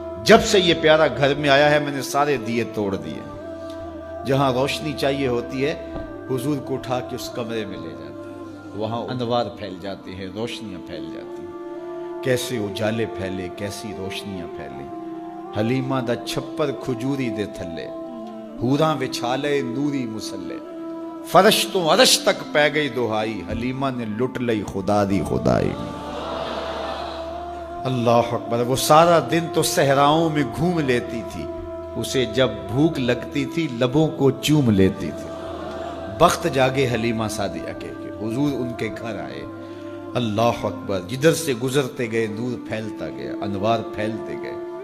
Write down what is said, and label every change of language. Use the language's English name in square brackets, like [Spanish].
[Urdu] جب سے یہ پیارا گھر میں آیا ہے میں نے سارے دیے توڑ دیے. جہاں روشنی چاہیے ہوتی ہے حضور کو اٹھا کے اس کمرے میں لے جاتے ہیں, وہاں انوار پھیل جاتے ہیں, روشنیاں پھیل جاتی ہیں. کیسے اجالے پھیلے, کیسی روشنیاں پھیلیں. [Punjabi] حلیمہ دا چھپر کھجوری دے تھلے, حوراں وچھالے نوری مسلے, فرش تو عرش تک پہ گئی دہائی, حلیمہ نے لٹ لئی خدا دی خدائی. [Urdu] اللہ اکبر. وہ سارا دن تو صحراؤں میں گھوم لیتی تھی, اسے جب بھوک لگتی تھی لبوں کو چوم لیتی تھی. بخت جاگے حلیمہ سعدیہ کے کہ حضور ان کے گھر آئے. اللہ اکبر. جدھر سے گزرتے گئے نور پھیلتا گیا, انوار پھیلتے گئے.